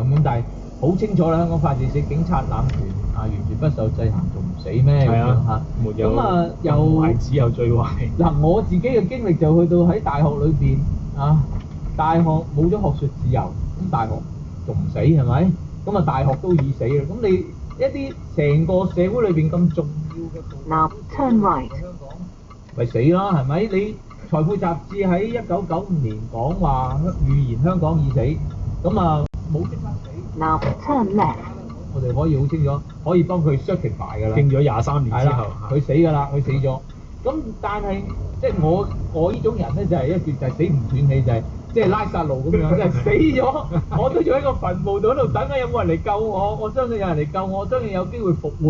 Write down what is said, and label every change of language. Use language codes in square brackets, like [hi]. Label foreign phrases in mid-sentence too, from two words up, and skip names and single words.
[yue] 咁但係好清楚啦，香港法治死，警察濫權完全不受制衡，仲唔死咩咁樣嚇？咁又壞只有最壞。嗱，我自己嘅經歷就去到喺大學裏邊大學冇咗學術自由，咁大學仲唔死係咪？咁大學都已死啦。咁你一啲成個社會裏邊咁重要嘅 [en] ，Now turn right， [yue] 香港咪死啦係咪？你財富雜誌喺1995年講話預言香港已死，咁冇即刻死。 [en] Now turn left。 [yue] 我哋可以好清楚，可以幫佢 certify 㗎啦。經咗23年之後，佢死㗎啦，佢死咗。咁但係即係我呢種人咧就係一就係死唔斷氣，就係即係拉撒路咁樣，即係死咗我都仲喺個墳墓度喺度等緊有冇人嚟救我，我相信有人嚟救我，相信有機會復活。